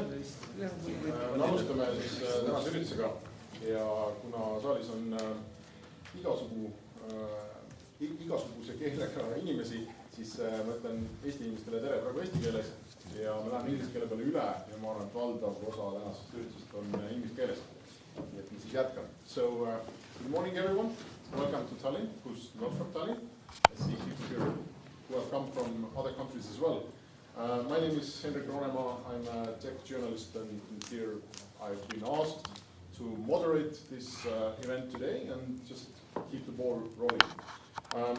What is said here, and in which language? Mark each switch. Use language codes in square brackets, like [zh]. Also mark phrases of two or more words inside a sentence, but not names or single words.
[et] Me alustame siis tänase üritusega ja kuna saalis on igasuguse keelega inimesi, siis ma ütlen Eesti inimestele tere praegu eesti keeles ja me läheme inglise keele peale üle ja ma arvan, et valdav osa tänasest üritusest on inglise keeles. Nii et me siis jätkan. [en] So, good morning everyone. Welcome to Tallinn, who's not from Tallinn. I see people here who have come from other countries as well. My name is Henrik Ronema. I'm a tech journalist and here I've been asked to moderate this event today and just keep the ball rolling.